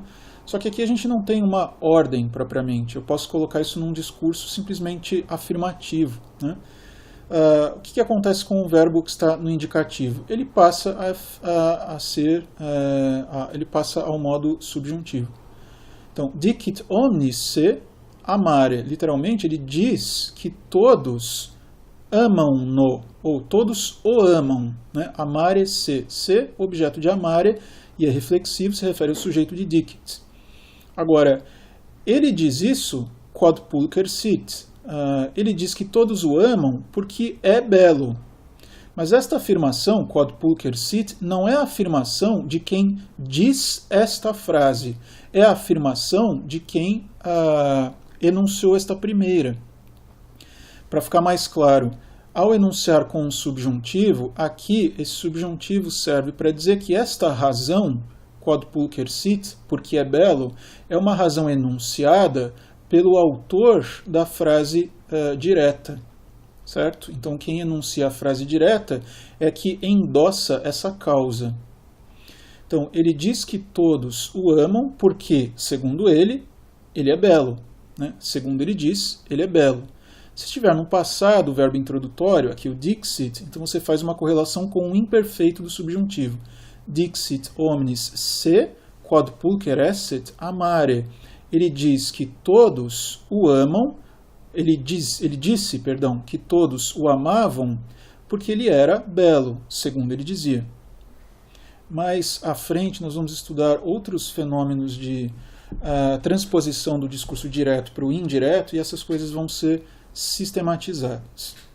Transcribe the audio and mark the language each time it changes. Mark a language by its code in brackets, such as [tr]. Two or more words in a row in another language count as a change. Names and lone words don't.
[pt] Só que aqui a gente não tem uma ordem propriamente. Eu posso colocar isso num discurso simplesmente afirmativo, né? O que acontece com o verbo que está no indicativo? Ele passa ele passa ao modo subjuntivo. Então, [la] dicit omnis se amare. [pt] Literalmente, ele diz que todos amam-no, ou todos o amam, né? [la] Amare se. [pt] Se, objeto de amare, e é reflexivo, se refere ao sujeito de dicit. Agora, ele diz isso [la] quod pulcher sit. [pt] Ele diz que todos o amam porque é belo. Mas esta afirmação, [la] quod pulcher sit, [pt] não é a afirmação de quem diz esta frase. É a afirmação de quem enunciou esta primeira. Para ficar mais claro, ao enunciar com um subjuntivo, aqui esse subjuntivo serve para dizer que esta razão, [la] quod pulcher sit, [pt] porque é belo, é uma razão enunciada pelo autor da frase direta, certo? Então quem enuncia a frase direta é que endossa essa causa. Então ele diz que todos o amam porque, segundo ele é belo, né? Segundo ele diz, ele é belo. Se estiver no passado, o verbo introdutório, aqui o dixit, então você faz uma correlação com o imperfeito do subjuntivo. [la] Dixit omnis se, quod pulcher esset, amare. [pt] Ele diz que todos o amam, ele disse, que todos o amavam porque ele era belo, segundo ele dizia. Mais à frente nós vamos estudar outros fenômenos de transposição do discurso direto para o indireto e essas coisas vão ser sistematizadas.